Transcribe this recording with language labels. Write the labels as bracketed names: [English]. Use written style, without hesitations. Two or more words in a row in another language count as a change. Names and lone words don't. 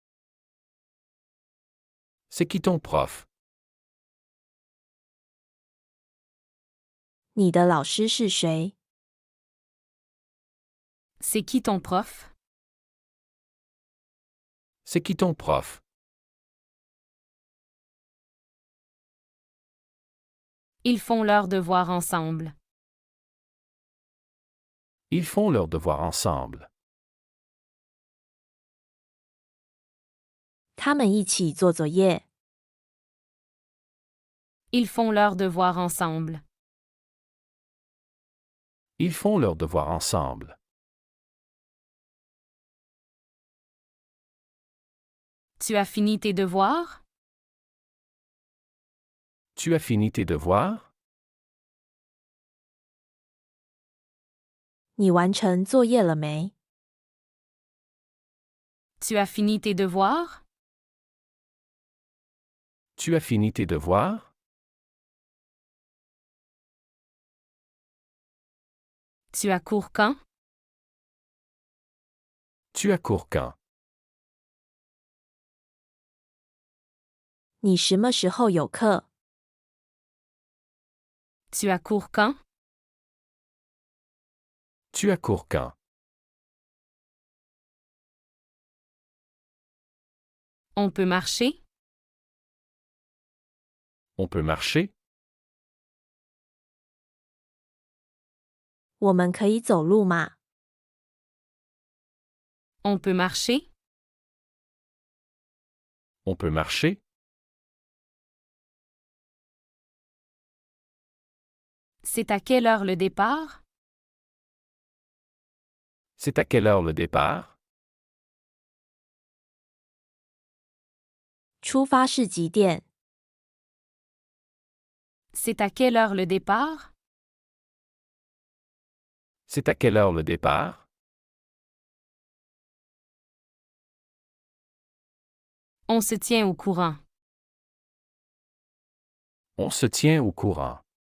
[French] C'est qui ton prof? [Chinese] 你的老师是谁？ [French] C'est qui ton prof? C'est qui ton prof? Ils font leurs devoirs ensemble. Ils font leurs devoirs ensemble. [Chinese] 他们一起做作业。 [French] Ils font leurs devoirs ensemble. Ils font leurs devoirs ensemble. Tu as fini tes devoirs? Tu as fini tes devoirs? [Chinese] 你完成作业了没？ [French] Tu as fini tes devoirs? Tu as fini tes devoirs? Tu as cours quand? Tu as cours quand? [Chinese] 你什么时候有课？ [French] Tu as cours quand? Tu as cours quand? On peut marcher? On peut marcher? [Chinese] 我们可以走路吗？ [French] On peut marcher? On peut marcher? C'est à quelle heure le départ? C'est à quelle heure le départ? [Chinese] 出发是几点？ [French] C'est à quelle heure le départ? C'est à quelle heure le départ? On se tient au courant. On se tient au courant.